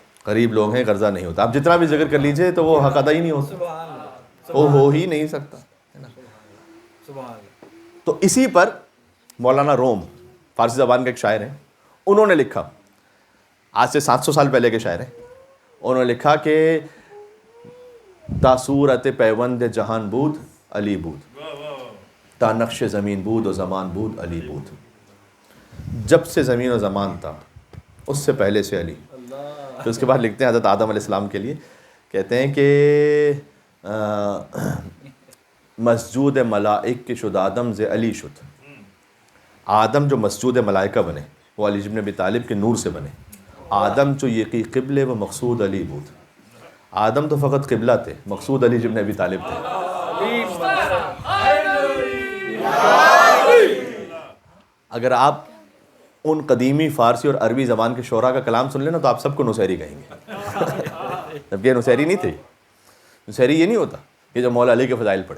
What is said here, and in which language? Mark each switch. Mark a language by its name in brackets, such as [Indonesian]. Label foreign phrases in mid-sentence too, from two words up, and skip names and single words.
[Urdu] غریب لوگ ہیں، قرضہ نہیں ہوتا. آپ جتنا بھی ذکر کر لیجئے تو وہ حق ادا ہی نہیں ہوتا، [Arabic] سبحان اللہ، [Urdu] وہ ہو ہی نہیں سکتا. [Arabic] سبحان اللہ. [Urdu] تو اسی پر مولانا روم فارسی زبان کے ایک شاعر ہیں، انہوں نے لکھا، آج سے 700 سال پہلے کے شاعر ہیں. انہوں نے لکھا کہ [Persian] تا صورت پیوند جہان بود علی بود، تا نقش زمین بود و زمان بود علی بود. [Urdu] جب سے زمین و زمان تھا اس سے پہلے سے علی. تو اس کے بعد لکھتے ہیں حضرت آدم علیہ السلام کے لیے، کہتے ہیں کہ [Persian] مسجود ملائک کی شد آدم ز علی شد. [Urdu] آدم جو مسجود ملائکہ بنے وہ علی ابن ابی طالب کے نور سے بنے. [Persian] آدم جو یقی قبل و مقصود علی بود. [Urdu] آدم تو فقط قبلہ تھے، مقصود علی ابن ابی طالب تھے. اگر آپ ان قدیمی فارسی اور عربی زبان کے شعراء کا کلام سن لیں نا تو آپ سب کو نصیری کہیں گے. جبکہ یہ نصیری نہیں تھے. نصیری یہ نہیں ہوتا کہ جو مولا علی کے فضائل پڑھے.